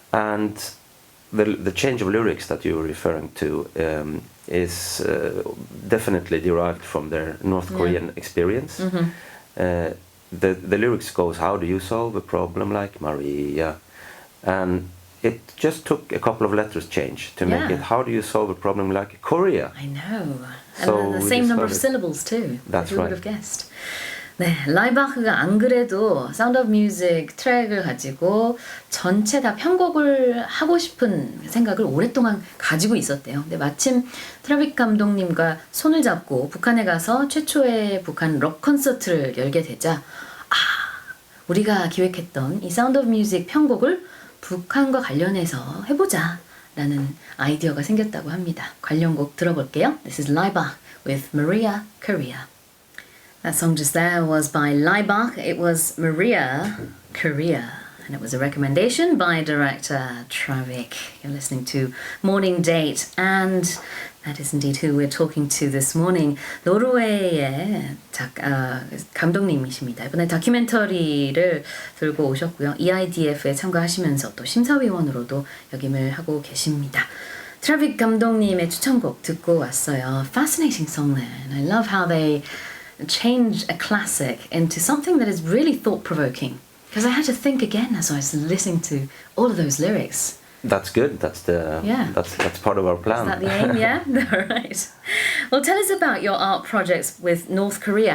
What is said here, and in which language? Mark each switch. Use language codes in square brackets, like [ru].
[en] And the change of lyrics that you were referring to is definitely derived from their North Korean experience. The lyrics goes, how do you solve a problem like Maria? And it just took a couple of letters change to make it, how do you solve a problem like Korea? I know. So and the same number of syllables too. That's Who right. would have guessed? [ko] 네, 라이바흐가 안 그래도 사운드 오브 뮤직 트랙을 가지고 전체 다 편곡을 하고 싶은 생각을 오랫동안 가지고 있었대요. 근데 마침 트라빅 감독님과 손을 잡고 북한에 가서 최초의 북한 록 콘서트를 열게 되자 우리가 기획했던 이 사운드 오브 뮤직 편곡을 북한과 관련해서 해보자 라는 아이디어가 생겼다고 합니다. 관련곡 들어볼게요. [en] This is Laibach with Maria, Korea. That song just there was by Laibach. It was Maria, Korea. And it was a recommendation by director Traavik. You're listening to Morning Date. And that is indeed who we're talking to this morning. [ko] 노르웨이의 감독님이십니다. 이번에 다큐멘터리를 들고 오셨고요. EIDF에 참가하시면서 또 심사위원으로도 역임을 하고 계십니다. 트라빅 감독님의 추천곡 듣고 왔어요. [en] Fascinating song there. And I love how they changed a classic into something that is really thought-provoking. Because I had to think again as I was listening to all of those lyrics. That's good. That's part of our plan. Is that the aim? Yeah? All right. Well, tell us about your art projects with North Korea.